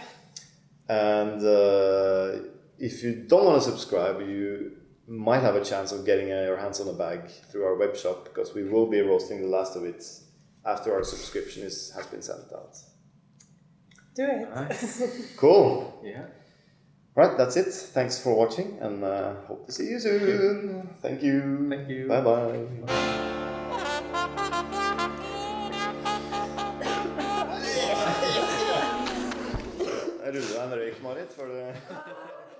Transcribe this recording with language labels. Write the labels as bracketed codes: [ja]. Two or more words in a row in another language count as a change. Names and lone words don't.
[en] And if you don't want to subscribe, you might have a chance of getting your hands on a bag through our web shop, because we will be roasting the last of it after our subscription has been sent out. Do it. Nice. Cool. Yeah. Right, that's it. Thanks for watching, and hope to see you soon. Thank you. Thank you. Bye bye. [no] Jeg ruller deg en røyk, Marit, for det.